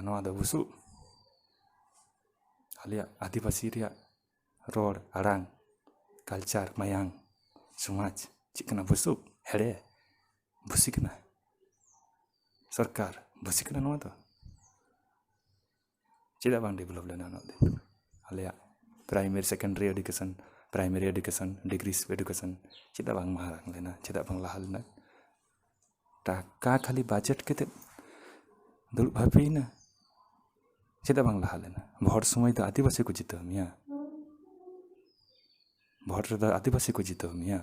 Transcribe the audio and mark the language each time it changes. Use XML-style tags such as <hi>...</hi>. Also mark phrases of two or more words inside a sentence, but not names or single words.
<sat>ᱱᱚᱣᱟ ᱫᱚ ᱵᱩᱥᱩᱵ, ᱟᱞᱮᱭᱟᱜ ᱟᱹᱫᱤᱵᱟᱹᱥᱤ ᱨᱮᱭᱟᱜ ᱨᱚᱲ ᱟᱲᱟᱝ ᱠᱟᱞᱪᱟর ᱢᱟᱭᱟᱝ ᱥᱚᱢᱟᱡᱽ ᱪᱮᱫ ᱠᱟᱱᱟ? ᱵᱩᱥᱩᱵ, ᱦᱮᱲᱮ, ᱵᱷᱩᱥᱤ ᱠᱟᱱᱟ। ᱥᱚᱨᱠᱟর ᱵᱷᱩᱥᱤ ᱠᱟᱱᱟ ᱱᱚᱣᱟ ᱫᱚ। ᱪᱮᱫᱟᱜ ᱵᱟᱝ ᱰᱮᱵᱷᱞᱚᱯ ᱞᱮᱱᱟ ᱩᱱᱟᱹᱜ ᱫᱤᱱ? ᱟᱞᱮᱭᱟᱜ</sat> <en>primary secondary education, primary education, degree education</en> <sat>ᱪᱮᱫᱟᱜ ᱵᱟᱝ ᱢᱟᱨᱟᱝ ᱞᱮᱱᱟ? ᱪᱮᱫᱟᱜ ᱵᱟᱝ ᱞᱟᱦᱟ ᱞᱮᱱᱟ? ᱴᱟᱠᱟ ᱠᱷᱟᱹᱞᱤ ᱵᱟᱡᱮᱴ ᱠᱟᱛᱮ ᱫᱩᱲᱩᱵ ᱵᱷᱟᱵᱤᱭᱮᱱᱟ, ᱪᱮᱫᱟᱜ ᱵᱟᱝ ᱞᱟᱦᱟ ᱞᱮᱱᱟ? ᱵᱷᱳᱴ ᱥᱚᱢᱚᱭ ᱫᱚ ᱟᱹᱫᱤᱵᱟᱹᱥᱤ ᱠᱚ ᱡᱤᱛᱟᱹᱣ ᱢᱮᱭᱟ, ᱵᱷᱳᱴ ᱨᱮᱫᱚ ᱟᱹᱫᱤᱵᱟᱹᱥᱤ ᱠᱚ ᱡᱤᱛᱟᱹᱣ ᱢᱮᱭᱟ।</sat>